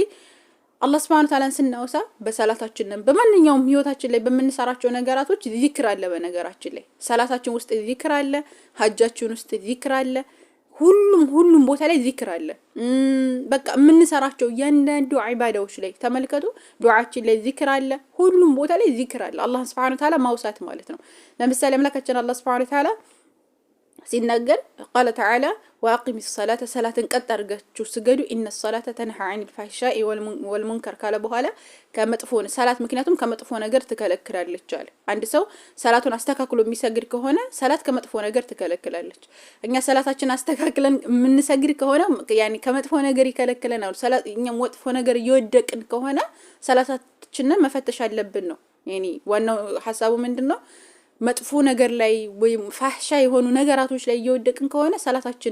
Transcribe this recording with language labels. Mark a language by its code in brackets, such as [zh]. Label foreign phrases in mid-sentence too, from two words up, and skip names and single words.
[am] አላህ [ar] سبحانه وتعالى [am] ስናወሳ በሰላታችን በማንኛውም ህይወታችን ላይ በመንሰራቸው ነገራቶች ዚክር አለ በነገራችን ላይ ሰላታችን ውስጥ ዚክር አለ ሐጃችን ውስጥ ዚክር አለ ሁሉም ቦታ ላይ ዚክር አለ በቃ የምንሰራቸው ያንዳንዱ ዒባዳዎች ላይ ተመልከቱ ዱዓችን ላይ ዚክር አለ ሁሉም ቦታ ላይ ዚክር አለ አላህ [ar] سبحانه وتعالى [am] ማውሳት ማለት ነው ለምሳሌ አምላካችን አላህ [ar] سبحانه وتعالى [am] ሲናገር [ar] قال تعالى واقم الصلاه صلاه [am] ቀጥ አድርጋችሁ ስገዱ [ar] ان الصلاه تنهى عن الفحشاء والمنكر [am] ካለ በኋላ ከመጥፎ ሰላት ምክንያቱም ከመጥፎ ነገር ትከለክላለች አለ አንድ ሰው ሰላቱን አስተካክሎ የሚሰግድ ከሆነ ሰላት ከመጥፎ ነገር ትከለክላለች እኛ ሰላታችን አስተካክለን የምንሰግድ ከሆነ ያኒ ከመጥፎ ነገር ይከለክለናል ሰላት እኛ መጥፎ ነገር እየወደቅን ከሆነ ሰላታችንን መፈተሽ አለብን ነው ያኒ ዋናው ሐሳቡ ምንድነው መጥፎ ነገር ላይ ወይ ፋህሻ የሆኑ ነገራቶች ላይ እየወደቅን ከሆነ ሰላታችን